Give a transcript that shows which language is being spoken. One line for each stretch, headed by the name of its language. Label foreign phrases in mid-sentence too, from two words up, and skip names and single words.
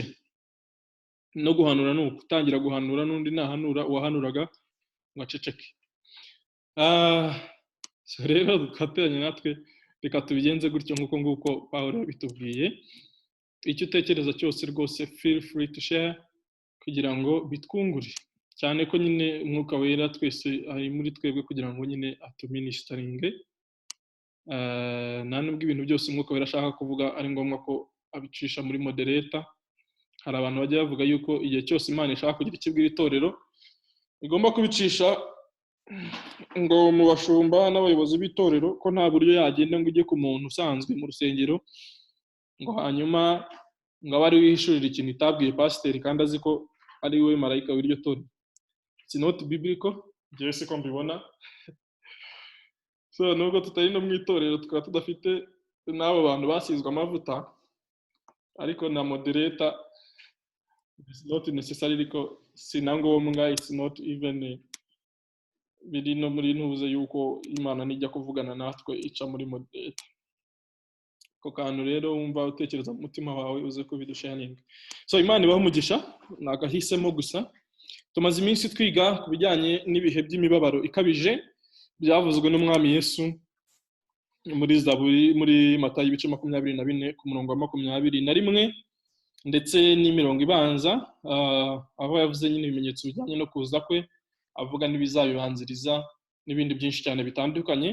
Kinyarwanda: No guhanura ni utangira guhanura, n'undi nahanura uwahanuraga ngo aceceke. So rero dukateranye natwe, reka tubigenze gutyo nguko Pawulo yabitubwiye. Icyo utekereza cyose rwose
English: feel free to share
Kinyarwanda: kugira ngo bitwungure, cyane ko nyine umwuka wera twese ari muri twebwe kugira ngo nyine atuministeringe. Nta nubwo ibintu byose umwuka wera ashaka kuvuga ari ngombwa ko abicisha muri moderator. Hari abantu bajya bavuga yuko igihe cyose Imana ishaka kugira ikibwira itorero igomba kubicisha ngo mu bashumba n'abayobozi b'itorero, ko nta buryo yagenda ngo ujye ku muntu usanzwe mu rusengero ngo hanyuma ngo abe ari wihishurira ikintu itabwiye pasiteri kandi azi ko ari we marayika w'iryo torero.
English: It's not biblical,
Kinyarwanda: njyewe siko mbibona. So nubwo tutari no mu itorero, tukaba tudafite n'abo bantu basizwe amavuta, ariko na
English: moderator is not necessary,
Kinyarwanda: ko sinangombwa,
English: it's not even
Kinyarwanda: biri no muri ntuze yuko Imana nijya kuvugana natwe ica muri moderator. Ko kantu rero wumva utekereza mu mutima wawe uze ko bidushaninga. So Imana ibahe umugisha, nagahisemo gusa. Tumaze iminsi twiga ku bijyanye n'ibihe by'imibabaro ikabije byavuzwe n'umwami Yesu muri Zaburi, muri Matayo ibice 24 ku murongo wa 21, ndetse n'imirongo ibanza aho yavuze nyine ibimenyetso bijyanye no kuza kwe, avuga n'ibizabibanziriza n'ibindi byinshi cyane bitandukanye.